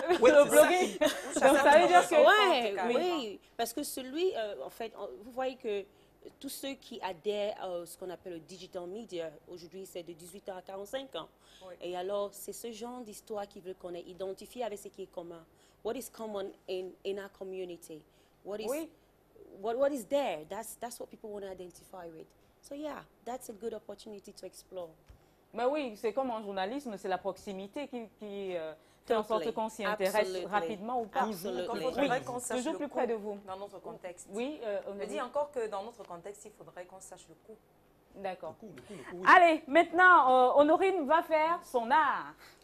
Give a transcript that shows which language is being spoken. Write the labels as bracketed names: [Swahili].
[French] Le blogging. Donc ça veut dire que... Oui, parce que celui, en fait, vous voyez que tous ceux qui adhèrent à ce qu'on appelle le digital media, aujourd'hui, c'est de 18 ans à 45 ans. Oui. Et alors, c'est ce genre d'histoire qu'ils veulent qu'on ait identifié avec ce qui est commun. [English] What is common in our community? What is there? That's what people want to identify with. So yeah, that's a good opportunity to explore. [French] Mais oui, c'est comme en journalisme, c'est la proximité qui fait en sorte qu'on s'y intéresse rapidement ou pas. Toujours plus près de vous. Dans notre contexte. Oui, on dit encore que dans notre contexte, il faudrait qu'on sache le coût. D'accord. Allez, maintenant, Honorine va faire son art.